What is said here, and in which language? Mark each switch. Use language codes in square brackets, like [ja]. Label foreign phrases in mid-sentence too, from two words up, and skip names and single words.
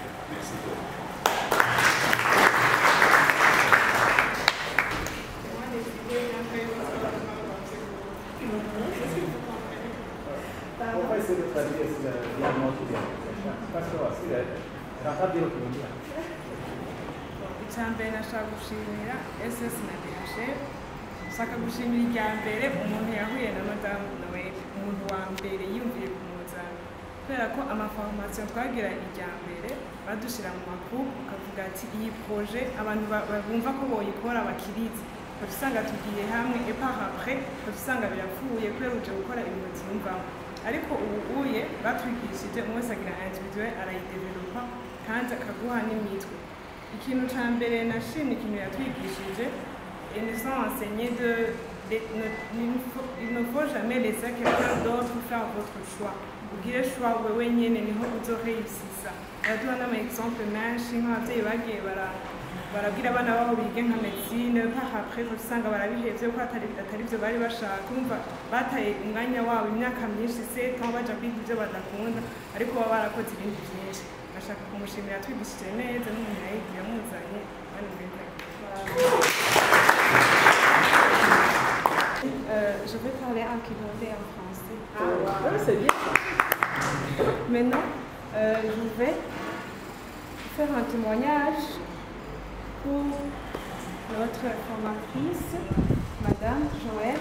[fr] Merci beaucoup. On va essayer de traduire ce diamant qui vient. Parce que c'est un peu de l'automobile. [rn] Icyambere nashaka gushimira SS na DHL. Nshaka gushimira irya mbere umuntu yahuye na Madame Noel, umuntu wa mbere yumviye kumuzana. Kubera ko amaformation twagira irya mbere badushira mu magroupe ukavuga ati iyi projet abantu bumva ko boyikora bakirize. Usanga tugiye hamwe [fr] et par après [rn] usanga birapfuye kubera uje gukora ibintu byumvamo. Ariko ubu uye batwigishije umwe agira individuel arayidevelopa kandi akaguha n'imitwe. Ikintu cya mbere nashimye ikintu yatwigishije, [fr] ils nous ont enseigné il ne faut jamais laisser quelqu'un d'autre faire votre choix. [rn] Ugire choix wewe nyene niho uzoreisisa. Araduha n'ama exemple menshi nk'abavyeyi bagiye barabwira abana babo bige nka medicine après usanga barabihevye ko atari byo bari bashaka kumva bataye umwanya wabo imyaka myinshi se aho baja kwiga ibyo badakunda ariko baba barakoze ibindi byinshi ashaka kumushimira twigishije neza n'umuntu yayigiye amuzanye [fr] Je vais parler en Kirundi et en français. Ah, c'est bien. Maintenant, je vais faire un témoignage pour notre formatrice, Madame Joël.